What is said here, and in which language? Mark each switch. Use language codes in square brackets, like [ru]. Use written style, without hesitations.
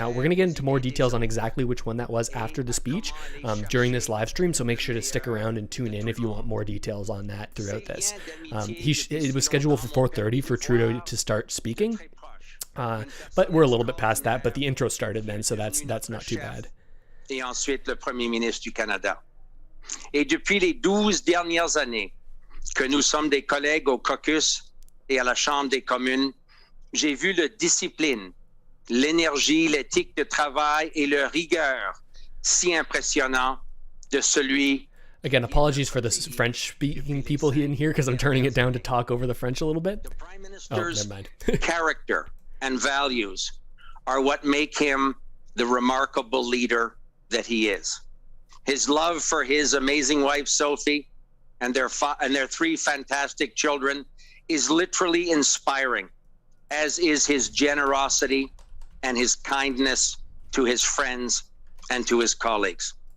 [en] Now, we're going to get into more details on exactly which one that was after the speech during this live stream, so make sure to stick around and tune in if you want more details on that throughout this. It was scheduled for 4:30 for Trudeau to start speaking, but we're a little bit past that. But the intro started then, so that's not too bad. [fr] Et ensuite le Premier ministre du Canada. Et depuis les 12 dernières années que nous sommes des collègues au caucus et à la Chambre des communes, j'ai vu la discipline, l'énergie, l'éthique de travail et la rigueur si impressionnant de celui. [en] Again, apologies for the French-speaking people in here because I'm turning it down to talk over the French a little bit. The Prime Minister's character and values are what make him the remarkable leader that he is. His love for his amazing wife, Sophie, and their 3 fantastic children is literally inspiring, as is his generosity and his kindness to his friends and to his colleagues.